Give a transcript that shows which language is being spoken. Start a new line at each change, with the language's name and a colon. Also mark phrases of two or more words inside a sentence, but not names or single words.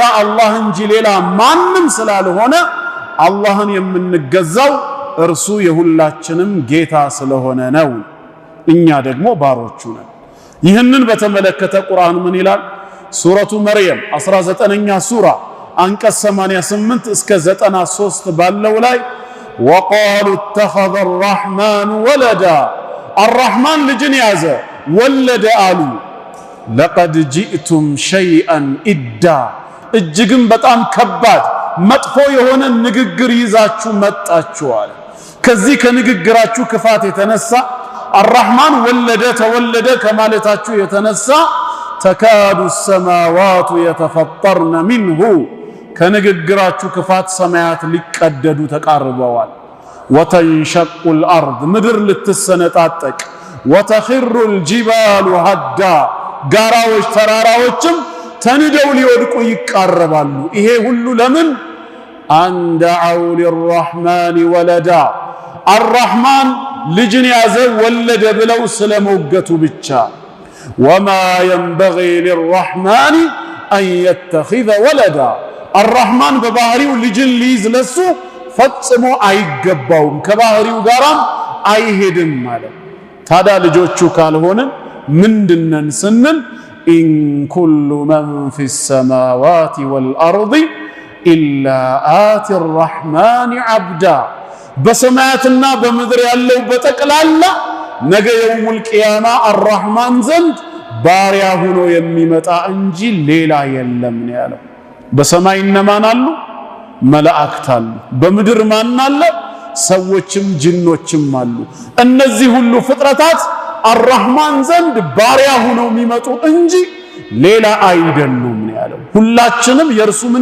Amharic: አላህ እንጂ ሌላ ማንም ስላልሆነ አላህን የምንገዛው እርሱ የሁላችንም ጌታ ስለሆነ ነው እኛ ደግሞ ባሮቹ ነን ይህንን በተመለከተ ቁርአን ምን ይላል ሱረቱ መርየም 19ኛ ሱራ አንቀጽ 88 እስከ 93 ባለው ላይ
Arabic: وقالوا اتخذ الرحمن ولدا الرحمن
Amharic: ልጅን ያዘ ወለደ አሉ
Arabic: لقد جئتم شيئا إدا
Amharic: እጅግም በጣም ከባድ መጥፎ የሆነ ንግግር ይዛችሁ መጣችኋል ከዚህ ከንግግራችሁ ክፋት የተነሳ الرحمن ወለደ ተወለደ ከማለታችሁ የተነሳ
Arabic: تكاد السماوات يتفطرن منه
Amharic: ከንግግራችሁ ክፋት ሰማያት ሊቀደዱ ተቃርበዋል
Arabic: وتنشق الأرض
Amharic: ምድር ልትሰነጣጠቅ
Arabic: وتخر الجبال هدا
Amharic: ጋራዎች ተራራዎችም ተንደው ሊወድቁ ይቃረባሉ ይሄ ሁሉ ለምን አንደዓው
Arabic: للرحمن ولدا الرحمن
Amharic: ልጅን ያዘ ወለደ ብለው ስለሞገቱ ብቻ
Arabic: وما ينبغي للرحمن أن يتخذ ولدا الرحمن
Amharic: በባህሪው ልጅን ሊይዝ ለሱ ፈጽሞ አይገባውም ከባህሪው ጋራም አይሄድም ማለት ታዲያ ልጆቹ ካልሆነ ምንድነን ስንል
Arabic: إن كل من في السماوات والأرض إلا آتي الرحمن عبدا
Amharic: በሰማያትና በምድር ያለው በጠቅላላ ነገ
Arabic: يوم القيامة
Amharic: الرحمن ዘንድ ባሪያ ሆኖ የሚመጣ እንጂ ሌላ የለም ነው ያለው በሰማይ እነማን አሉ መላእክት አሉ በምድር ማን አለ ሰዎችም ጅኖችም አሉ እነዚህ ሁሉ ፍጥረታት الرحمن ዘንድ ባሪያ ሆነው የሚመጡ እንጂ ሌላ አይደሉም ነው ያለው ሁላችንም የርሱ